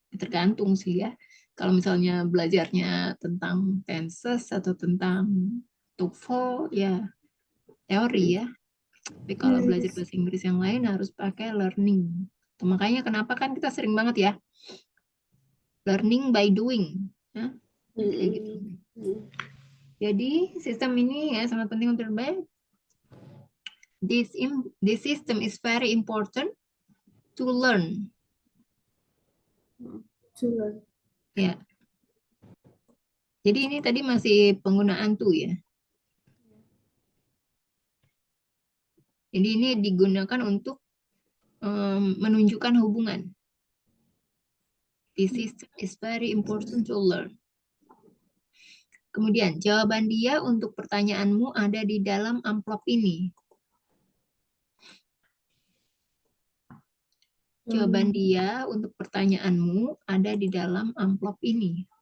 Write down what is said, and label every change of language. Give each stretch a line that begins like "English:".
Indonesian: Tergantung sih ya. Kalau misalnya belajarnya tentang tenses atau tentang TOEFL ya teori ya. Tapi kalau belajar bahasa Inggris yang lain harus pakai learning. Tuh, makanya kenapa kan kita sering banget ya
English: learning by doing.
Indonesian: Ya, kayak gitu. Jadi sistem ini ya sangat penting untuk dibaik.
English: This system is very important to learn. To learn.
Indonesian: Ya. Jadi ini tadi masih penggunaan to ya. Jadi ini digunakan untuk menunjukkan hubungan.
English: This system is very important to learn.
Indonesian: Kemudian jawaban dia untuk pertanyaanmu ada di dalam amplop ini. Jawaban dia untuk pertanyaanmu ada di dalam amplop ini.